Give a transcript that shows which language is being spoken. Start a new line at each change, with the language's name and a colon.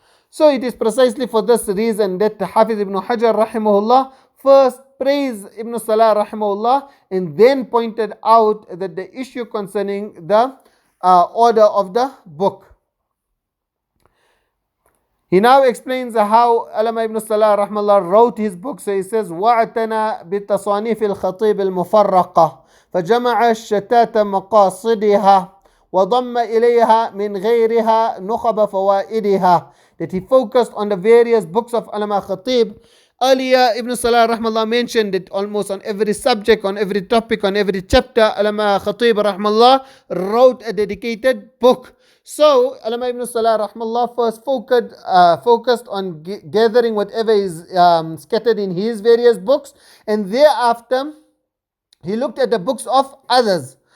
English: So it is precisely for this reason that Hafiz Ibn Hajar rahimahullah first praised Ibn As-Salah rahimahullah, and then pointed out that the issue concerning the order of the book. He now explains how Allamah Ibn As-Salah rahimahullah wrote his book. So he says,
Arabic: وَاعْتَنَى بِالتَّصَانِيفِ الْخَطِيبِ الْمُفَرَّقَةِ فَجَمَعَ الشَّتَاتَ مَقَاصِدِهَا وَضَمَّ إِلَيْهَا مِنْ غَيْرِهَا نُخَبَ فَوَائِدِهَا.
English: That he focused on the various books of Allamah Khatib. Earlier, Ibn Salah rahmallah mentioned that almost on every subject, on every topic, on every chapter, Allamah Khatib rahmallah wrote a dedicated book. So, Allamah Ibn Salah rahmallah first focused on gathering whatever is scattered in his various books, and thereafter he looked at the books of others.